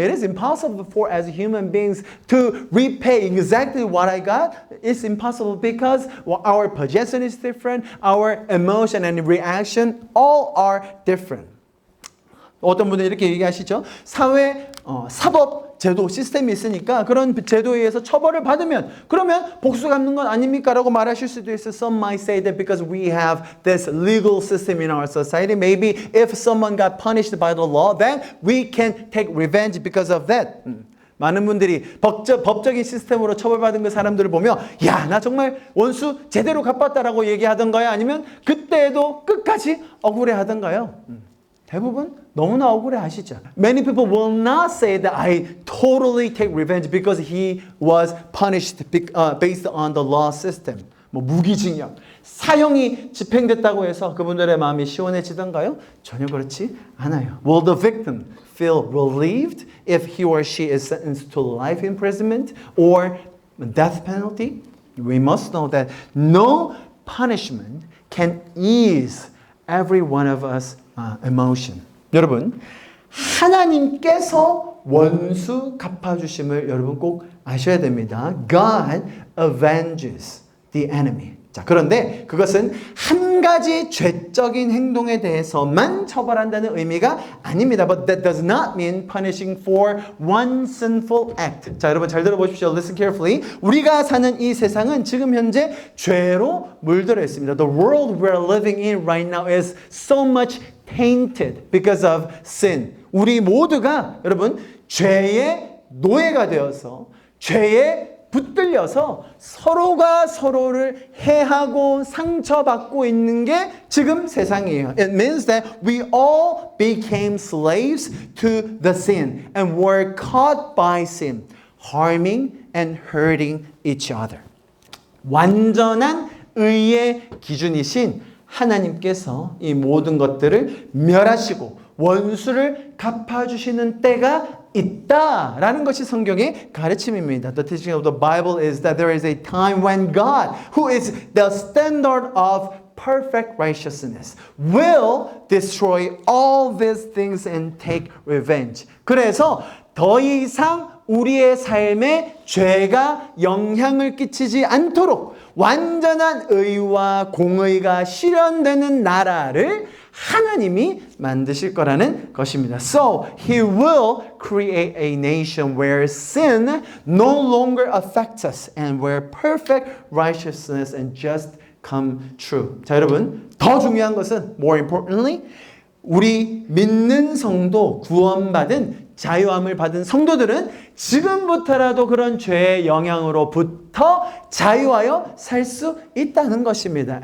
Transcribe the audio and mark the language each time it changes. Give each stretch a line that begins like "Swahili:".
English: It is impossible for as human beings to repay exactly what I got. It's impossible because our possession is different, our emotion and reaction all are different.
Korean: 어떤 분들이 이렇게 얘기하시죠. 사회, 사법, 제도, 시스템이 있으니까 그런 제도에 의해서 처벌을 받으면 그러면 복수 갚는 건 아닙니까? 라고 말하실 수도 있어요.
English: Some might say that because we have this legal system in our society, maybe if someone got punished by the law, then we can take revenge because of that.
Korean: 많은 분들이 법적인 시스템으로 처벌받은 그 사람들을 보며 야, 나 정말 원수 제대로 갚았다라고 얘기하던가요? 아니면 그때도 끝까지 억울해하던가요? 대부분 너무나 억울해하시죠.
English: Many people will not say that I totally take revenge because he was punished based on the law system.
Korean: 뭐 무기징역, 사형이 집행됐다고 해서 그분들의 마음이 시원해지던가요? 전혀 그렇지 않아요.
English: Will the victim feel relieved if he or she is sentenced to life imprisonment or death penalty? We must know that no punishment can ease every one of us emotion.
Korean: 여러분, 하나님께서 원수 갚아주심을 여러분 꼭 아셔야 됩니다.
English: God avenges the enemy.
Korean: 자, 그런데 그것은 한 가지 죄적인 행동에 대해서만 처벌한다는 의미가 아닙니다.
English: But that does not mean punishing for one sinful act.
Korean: 자, 여러분 잘 들어보십시오.
English: Listen carefully.
Korean: 우리가 사는 이 세상은 지금 현재 죄로 물들어 있습니다.
English: The world we're living in right now is so much tainted because of sin.
Korean: 우리 모두가 여러분 죄의 노예가 되어서 죄에 붙들려서 서로가 서로를 해하고 상처받고 있는 게 지금 세상이에요.
English: It means that we all became slaves to the sin and were caught by sin, harming and hurting each other.
Korean: 완전한 의의 기준이신 하나님께서 이 모든 것들을 멸하시고 원수를 갚아주시는 때가 있다라는 것이 성경의 가르침입니다.
English: The teaching of the Bible is that there is a time when God, who is the standard of perfect righteousness, will destroy all these things and take revenge.
Korean: 그래서 더 이상 우리의 삶에 죄가 영향을 끼치지 않도록 완전한 의와 공의가 실현되는 나라를 하나님이 만드실 거라는 것입니다.
English: So, He will create a nation where sin no longer affects us and where perfect righteousness and just come true.
Korean: 자, 여러분, 더 중요한 것은
English: more importantly,
Korean: 우리 믿는 성도, 구원받은 자유함을 받은 성도들은 지금부터라도 그런 죄의 영향으로부터 자유하여 살 수 있다는 것입니다.